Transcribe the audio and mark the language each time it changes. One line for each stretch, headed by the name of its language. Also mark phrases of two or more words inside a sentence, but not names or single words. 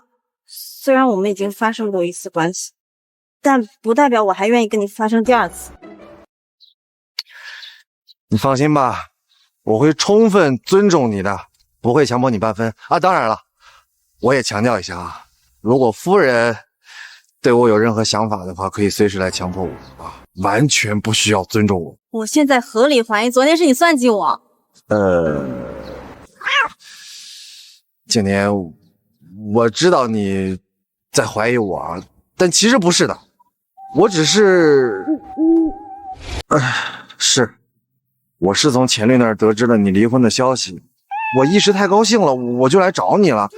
Chinese: 雖然我們已經發生過1次關係，但不代表我還願意跟你發生第2次。你放心吧，我會充分尊重你的，不會強迫你半分啊。當然了，我也強調一下啊，如果夫人對我有任何想法的話，可以隨時來強迫我啊，完全不需要尊重我。我現在合理懷疑昨天是你算計我。景年，我知道你在懷疑我啊，但其實不是的，我只是，我是從錢律那兒得知了你離婚的消息，我一時太高興了，我就來找你了。